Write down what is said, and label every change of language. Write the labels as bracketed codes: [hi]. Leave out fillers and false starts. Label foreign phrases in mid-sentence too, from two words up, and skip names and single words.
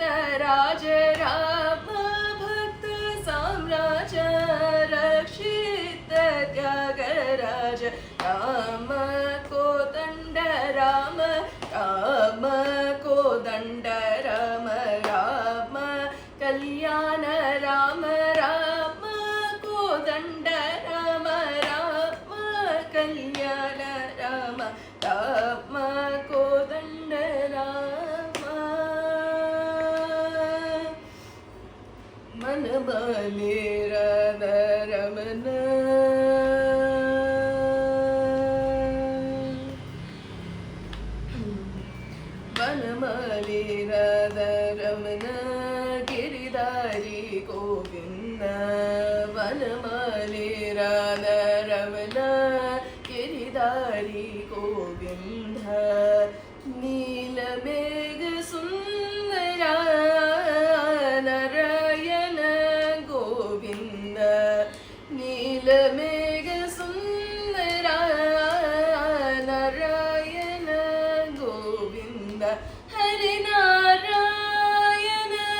[te] రాజ రామ భక్త సామ్రాజ రక్షిత త్యాగరాజ రామ కోదండ రామ రామ కోదండ రామ రామ కళ్యాణ రామ రామ కోదండ రామ రామ కళ్యాణ రామ రామ కోదండ రామ [kn] మనబలేರದ ರಮನ ವನಮಾಲಿರದ ರಮನ ಗಿರಿಧಾರಿ ಗೋವಿಂದ ವನಮಾಲಿರದ ರಮನ ಗಿರಿಧಾರಿ ಗೋವಿಂದ ನೀಲಮೇಘ ಸುಂದರ ನಾರಾಯಣ ಗೋವಿಂದ ನೀಲಮೇಘ ಸುಂದರ ನಾರಾಯಣ ಗೋವಿಂದ ಹರಿನಾರಾಯಣ